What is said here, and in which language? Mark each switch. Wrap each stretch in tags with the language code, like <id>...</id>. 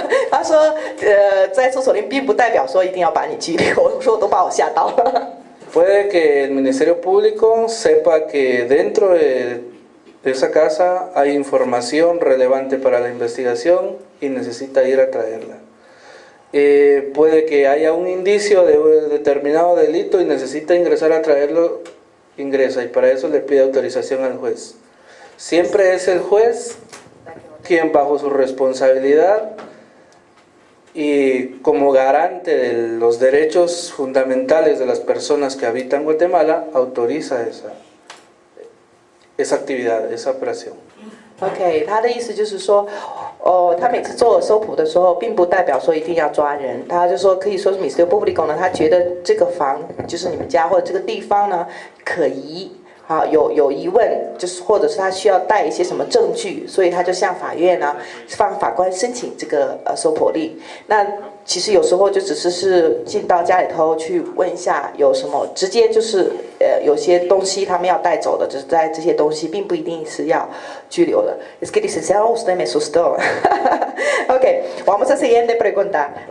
<zh>他说，在搜索令并不代表说一定要把你拘留。我说我都把我吓到了。</zh> <es>Puede que el Ministerio Público sepa que dentro de esa casa hay información relevante para la investigación y necesita ir a traerla. Puede que haya un indicio de un determinado delito y necesita ingresar a traerlo, ingresa y para eso le pide autorización al juez. Siempre es el juez quien bajo su responsabilidad y como garante de los derechos fundamentales de las personas que habitan Guatemala autoriza esa actividad, esa operación.</es> <zh>OK， 他的意思就是说，他每次做搜捕的时候，并不代表说一定要抓人。他就说，可以说是 Mr. Publico 呢，他觉得这个房就是你们家或者这个地方呢可疑，有疑问，就是或者是他需要带一些什么证据，所以他就向法院呢，向法官申请这个搜捕令。那其实有时候就只是进到家里头去问一下有什么，直接就是有些东西他们要带走的，只是在这些东西并不一定是要拘留的。</zh> <es>Es que licenciado usted me asustó. OK， vamos a siguiente pregunta.</es>